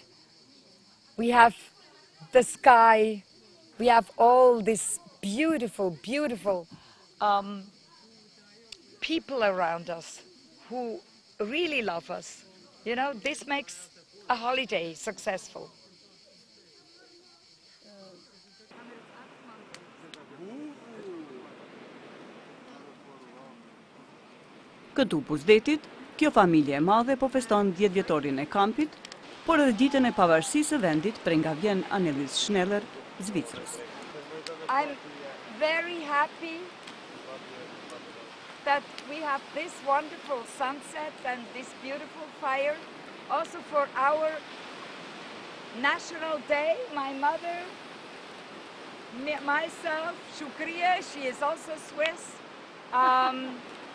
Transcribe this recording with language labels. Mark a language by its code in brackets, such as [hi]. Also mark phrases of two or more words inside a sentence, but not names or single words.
[en] We have the sky, we have all these beautiful, beautiful people around us who really love us. You know, this makes a holiday successful. [sq] Këtu Buzdetit, kjo familje e madhe po feston 10 vjetorin e kampit, por edhe ditën e pavarësisë së vendit prej nga vjen Annelies Schneller, Zvicrës. [en] I'm very happy that we have this wonderful sunset and this beautiful fire. Also for our national day, my mother, myself, Shukriya, she is also Swiss.